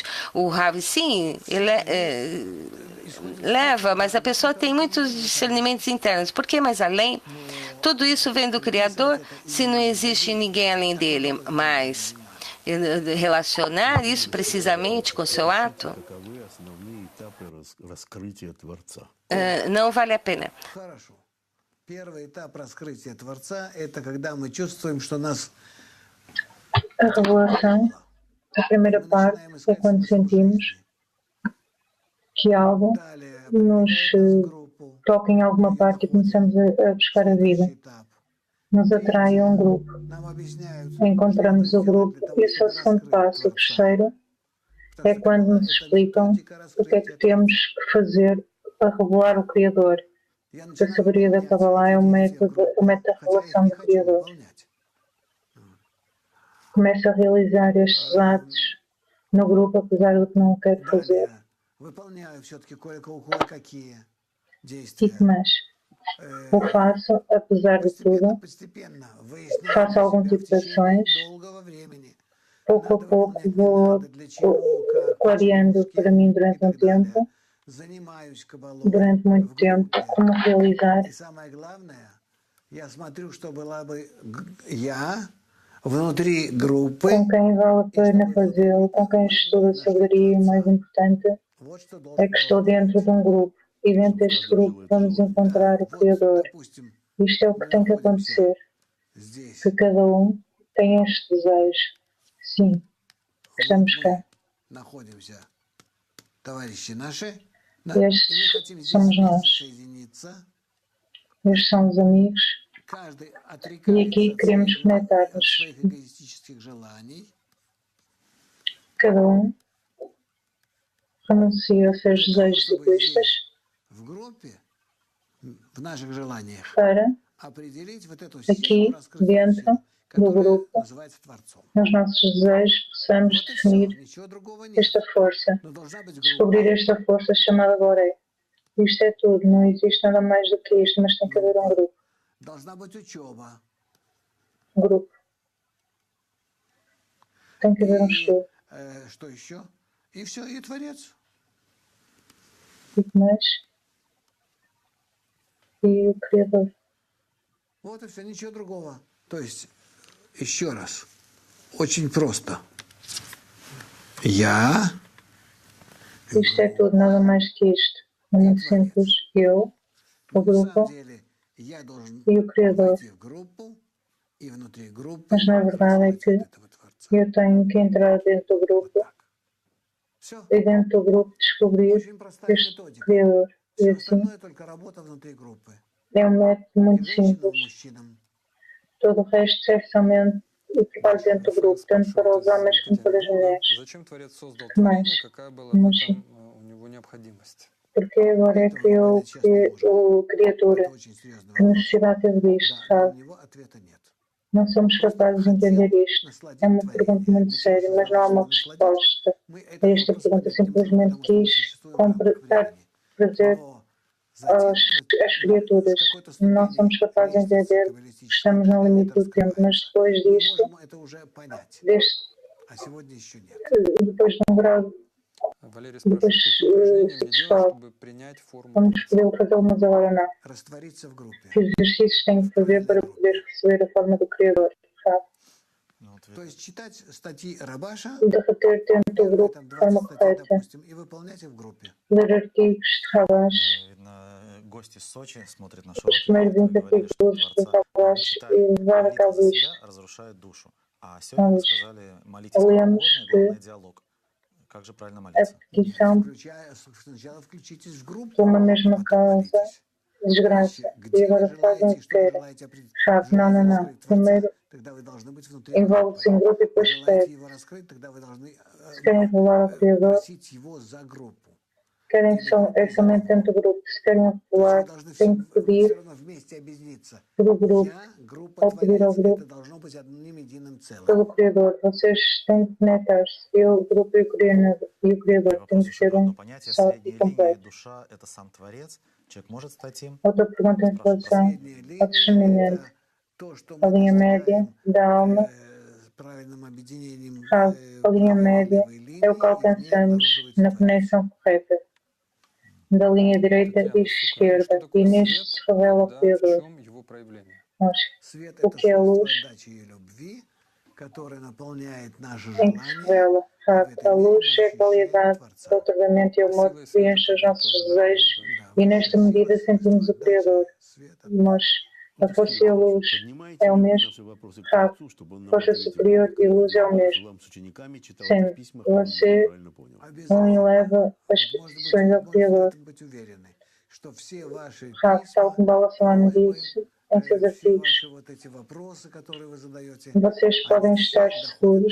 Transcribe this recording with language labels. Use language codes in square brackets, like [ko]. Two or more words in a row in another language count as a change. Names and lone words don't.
[pt] O Rav, sim, ele leva, mas a pessoa tem muitos discernimentos internos. Por que mais além? Tudo isso vem do Criador, se não existe ninguém além dele. Mas relacionar isso precisamente com seu ato [ru] Таковы основные этапы раскрытия Творца. [pt] não vale a pena. [ru] Хорошо. Первый этап раскрытия Творца – это когда мы чувствуем, что нас [pt] A revelação, a primeira parte, é quando sentimos que algo [ru] далее [pt] nos [ru] в группу. [pt] toca em alguma parte e começamos a buscar a vida. [ru] Этап. [pt] Nos atrai a um grupo. [ru] Нам объясняют, [pt] Encontramos o grupo e o seu segundo passo, o terceiro, é quando nos explicam o que é que temos que fazer para revelar o Criador. A sabedoria da Kabbalah é o método da revelação do Criador. Começa a realizar estes atos no grupo, apesar do que não quero fazer. [ru] Выполняю все-таки кое-какие [pt] E [ru] действия. [pt] mas o faço, apesar de tudo, [ru] Постепенно выясняю [pt] faço algum [ru] себя в [pt] tipo de ações. [ru] течение долгого времени. [pt] Pouco a pouco vou clareando para mim durante um tempo, [ru] Занимаюсь кабалой [pt] durante muito [ru] в [pt] tempo, [ru] группе. [pt] como realizar. [ru] И самое главное, я смотрю, что была бы я внутри группы. [pt] Com quem vale a pena fazê-lo, com quem estuda a sabedoria, e o mais importante [ru] Вот что должен [pt] é que estou dentro de um grupo. E dentro deste grupo vamos encontrar o Criador. [ru] допустим, [pt] Isto é o que tem que acontecer, [ru] здесь. [pt] que cada um tem este desejo. Sim, estamos cá. [ru] Находимся, товарищи наши. [pt] Estes [ru] И мы хотим здесь [pt] somos nós. [ru] соединиться. [pt] Estes são os amigos. [ru] Каждый [pt] E aqui queremos [ru] от [pt] conectar-nos. [ru] своих эгоистических желаний. [pt] Cada um renuncia aos seus desejos [ru] Чтобы [pt] egoístas [ru] здесь, в группе, в наших желаниях, [pt] para, [ru] определить вот эту [pt] aqui, [ru] силу раскрытия [pt] dentro [ru] сил, [pt] do [ru] которая [pt] grupo, [ru] называется Творцом. [pt] nos nossos desejos, possamos [ru] Вот и все, [pt] definir [ru] ничего другого нет. [pt] esta força, [ru] Но должна быть [pt] descobrir [ru] группа. [pt] esta força chamada Boré. Isto é tudo, não existe nada mais do que isto, mas tem que haver um grupo. [ru] Должна быть учеба. [pt] Um grupo. Tem que haver um [ru] И [pt] estudo. [ru] что еще? И все, и Творец. [pt] E que mais? E o Criador. [ru] Вот и все, ничего другого. То есть, еще раз, очень просто. Я, [pt] Isto é tudo, nada mais que isto. É muito simples. Eu, o [ru] на самом [pt] grupo [ru] деле, я должен [pt] e o Criador. [ru] войти в группу, и внутри группы [pt] Mas na verdade é [ru] раскрыть [pt] que [ru] вот этого Творца. [pt] eu tenho que entrar dentro do [ru] Вот [pt] grupo [ru] так. Все. [pt] e dentro do grupo descobrir [ru] Очень простая [pt] este [ru] методика. [pt] Criador. E [ru] Все [pt] assim [ru] остальное только работа внутри группы. [pt] é um método [ru] И [pt] muito [ru] женщинам, и [pt] simples. [ru] мужчинам. [pt] Todo o resto é somente o trabalho dentro do grupo, tanto para os homens como para as mulheres. [ru] Зачем Творец создал [pt] Que mais? [ru] творение, какая была в [pt] Mas [ru] этом у него необходимость? [pt] porque agora é que eu, o Criador, [ru] Это очень серьезный [pt] que [ru] вопрос. [pt] necessidade teve disto, [ru] Да, но [pt] sabe? [ru] на него ответа нет. [pt] Não somos [ru] Просто [pt] capazes de entender [ru] хотел [pt] isto. É [ru] насладить [pt] uma pergunta [ru] творение. [pt] muito [ru] Для чего [pt] séria, mas não há [ru] создавал, [pt] uma [ru] чтобы насладить? [pt] resposta [ru] Мы [pt] a [ru] этот [pt] esta [ru] вопрос [pt] pergunta. [ru] понять не можем, [pt] Simplesmente [ru] потому что мы [pt] quis [ru] существуем в рамках [pt] dar [ru] времени. [pt] prazer [ru] Но затем [pt] às criaturas. [ru] с какой-то [pt] Não [ru] ступени [pt] somos capazes de [ru] лестницы [pt] entender que [ru] каббалистической [pt] estamos no [ru] это [pt] limite do tempo, mas [ru] раскрывается. [pt] depois [ru] Мы [pt] disto, [ru] можем это уже понять, а сегодня еще нет. [pt] depois de um grau, [ru] Валерий [pt] depois [ru] спрашивает, какие упражнения мне делать, [pt] satisfeito, [ru] чтобы принять форму [pt] vamos [ru] Творца? [pt] poder fazê-lo, mas agora não. [ru] Rastvarиться в группе. [pt] Que exercícios tenho que fazer para poder receber a forma do Criador, sabe? [ru] Ну, вот То есть читать статьи Рабаша, [pt] Derreter dentro do grupo [ru] там [pt] de forma [ru] 20 статей, [pt] correta, [ru] допустим, и выполнять их в группе. [pt] ler artigos de Rabash. [ru] видно, гость из Сочи смотрит наш урок. [pt] Os primeiros [ru] Вы [pt] 20 [ru] говорили, что [pt] artigos do [ru] Творца [pt] Rabash [ru] читали, [pt] e levar a [ru] молитва [pt] cabo [ru] за [pt] isto. [ru] себя разрушает душу. А сегодня вы [pt] Nós [ru] сказали, молитесь как [pt] lemos [ru] угодно, и главное диалог. Как же правильно [pt] a [ru] молиться? [pt] petição [ru] Сначала включитесь в группу, [pt] por uma [ru] а [pt] mesma [ru] потом [pt] causa, [ru] молитесь. [pt] desgraça, e [ru] Где вы [pt] agora fazem o [ru] желаете, [pt] que [ru] что вы [pt] querem. [ru] желаете определить? [pt] Sabe? Não, não, [ru] Желаете [pt] não. [ru] раскрыть Творца, [pt] Primeiro [ru] тогда вы должны быть внутри [pt] envolve-se em [ru] группы. [pt] grupo e depois [ru] Желаете [pt] pede. [ru] его раскрыть, тогда вы должны [pt] Se querem revelar ao Criador, [ru] просить его за группу. [pt] querem só, é somente dentro do grupo. Se querem [ru] То есть вы [pt] revelar, [ru] должны [pt] têm que [ru] все [pt] pedir [ru] равно вместе объединиться. [pt] pelo grupo, [ru] Я, группа [pt] ao pedir ao [ru] Творец, [pt] grupo, [ru] это должно быть одним единым [pt] pelo [ru] целым. [pt] Criador. Vocês têm que conectar-se. Eu, o grupo e o [ru] И [pt] Criador têm [ru] вопрос [pt] que [ru] еще [pt] ser [ru] про одно [pt] um [ru] понятие. [pt] só e [ru] Средняя линия [pt] completo. [ru] душа – это сам Творец. Человек может стать им. [pt] Outra pergunta em relação [ru] Средняя [pt] ao discernimento. [ru] линия – это то, что [pt] A [ru] мы [pt] linha média [ru] достигаем [pt] da alma, [ru] правильным объединением [pt] sabe? A linha média [ru] правой [pt] é o que [ru] линии, и в ней [pt] alcançamos [ru] обнаруживается [pt] na [ru] Творец. [pt] conexão correta da linha direita e [ru] Татьяна из Украины, что [pt] esquerda. E [ru] такое [pt] neste [ru] свет, [pt] se revela o [ru] когда, в [pt] Criador. [ru] чем его проявление? [pt] Nós, [ru] Свет – [pt] o [ru] это [pt] que é a [ru] свойство [pt] luz, [ru] отдачи и любви, которое наполняет наши [pt] em que se [ru] желания, [pt] revela, и в sabe? [ru] этой [pt] A [ru] мере [pt] luz [ru] мы [pt] é a [ru] ощущаем [pt] qualidade do [ru] Творца. [pt] otorgamento e o amor [ru] Сила и [pt] que [ru] свет [pt] preenche [ru] это [pt] os [ru] одно и [pt] nossos [ru] то же, да? [pt] desejos. [ru] Да, [pt] E [ru] вот [pt] nesta [ru] это [pt] medida [ru] сила, [pt] sentimos [ru] свойство [pt] o Criador. [ru] отдачи, света. [pt] Nós, a [ru] Вот [pt] força e a luz [ru] поднимайте [pt] é o mesmo, [ru] наши вопросы к [pt] sabe? [ru] Творцу, чтобы он нам [pt] Força [ru] ответил. [pt] superior e luz é o [ru] Когда [pt] mesmo. [ru] Шалам с учениками читал [pt] Sim, [ru] это в письмах, он [pt] você [ru] правильно понял. Обязательно. [pt] eleva as [ru] Вот, может быть, [pt] petições ao Criador. [ru] можете быть уверены, что все ваши [pt] Sabe? Tal [ru] письма, [pt] como Bala Salama [ru] просьбы, [pt] disse em seus [ru] все [pt] artigos, [ru] ваши вот эти вопросы, которые вы задаете, [pt] vocês podem [ru] они [pt] estar [ru] все доходят [pt] seguros